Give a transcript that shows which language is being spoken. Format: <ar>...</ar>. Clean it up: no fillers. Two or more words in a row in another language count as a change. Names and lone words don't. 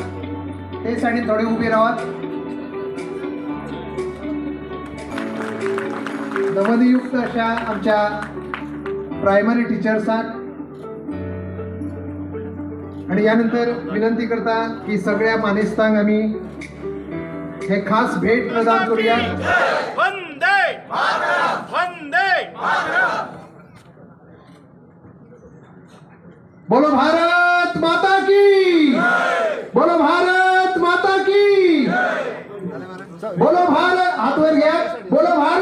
<kok>ते सायडीन थोडे उबे रावात. नवनियुक्त अशा आमच्या</kok> <en>primary teachers</en> <kok>आणि यानंतर विनंती करता की सगळ्या मानेस्तांक आम्ही हे खास भेट प्रदान करूया.</kok> <sa>वंदे मातरम. वंदे मातरम.</sa> <hi>बोलो भारत माता की. बोलो भारत माता की. बोलो भारत.</hi> <kok>हात वर घ्या. बोलो</kok>